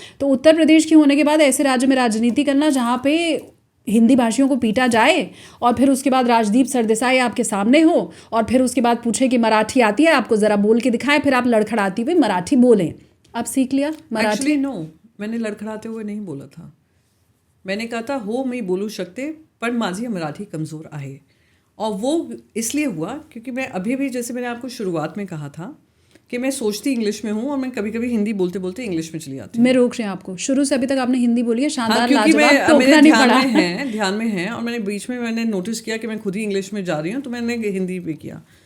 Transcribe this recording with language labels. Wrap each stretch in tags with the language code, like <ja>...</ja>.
<hi>तो उत्तर प्रदेश की होने के बाद ऐसे राज्य में राजनीति करना जहाँ पे हिंदी भाषियों को पीटा जाए, और फिर उसके बाद राजदीप सरदेसाई आपके सामने हो, और फिर उसके बाद पूछे कि मराठी आती है आपको, ज़रा बोल के दिखाएं, फिर आप लड़खड़ाती हुई मराठी बोलें। आप सीख लिया मराठी?</hi> <en>actually no,</en> <hi>मैंने लड़खड़ाते हुए नहीं बोला था। मैंने कहा था</hi> <mr>हो मी बोलू शकते पण माझी मराठी कमज़ोर आहे।</mr> <hi>और वो इसलिए हुआ क्योंकि मैं अभी भी, जैसे मैंने आपको शुरुआत में कहा था कि मैं सोचती इंग्लिश में हूँ और मैं कभी कभी हिंदी बोलते बोलते इंग्लिश में चली जाती हूँ। मैं रोक रही हूँ आपको, शुरू से अभी तक आपने हिंदी बोली है, शानदार, क्योंकि लाजवाब, टोकना नहीं पड़ा। ध्यान में है, और मैंने बीच में मैंने नोटिस किया कि मैं खुद ही इंग्लिश में जा रही हूँ, तो मैंने हिंदी पे किया।</hi>